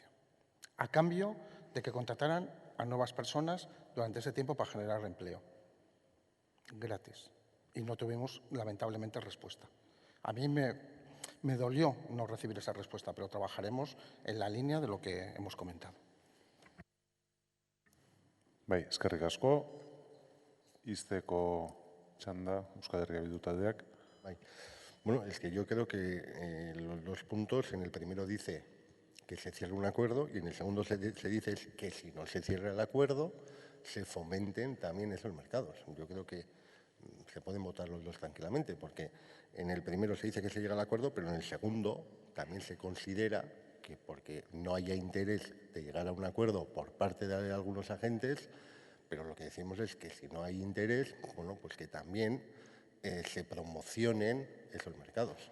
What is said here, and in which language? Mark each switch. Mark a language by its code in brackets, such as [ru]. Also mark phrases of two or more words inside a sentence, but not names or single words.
[es] A cambio de que contrataran a nuevas personas durante ese tiempo para generar empleo. Gratis. Y no tuvimos, lamentablemente, respuesta. A mí me dolió no recibir esa respuesta, pero trabajaremos en la línea de lo que hemos comentado. [eu] Bai, eskerrik asko. Izteko txanda, Euskal Herria Bildu taldeak. Bai. [es] Bueno, es que yo creo que los dos puntos, en el primero dice que se cierre un acuerdo y en el segundo se dice que si no se cierra el acuerdo, se fomenten también esos mercados. Yo creo que se pueden votar los dos tranquilamente, porque en el primero se dice que se llega al acuerdo, pero en el segundo también se considera que porque no haya interés de llegar a un acuerdo por parte de algunos agentes, pero lo que decimos es que si no hay interés, bueno, pues que también se promocionen esos mercados.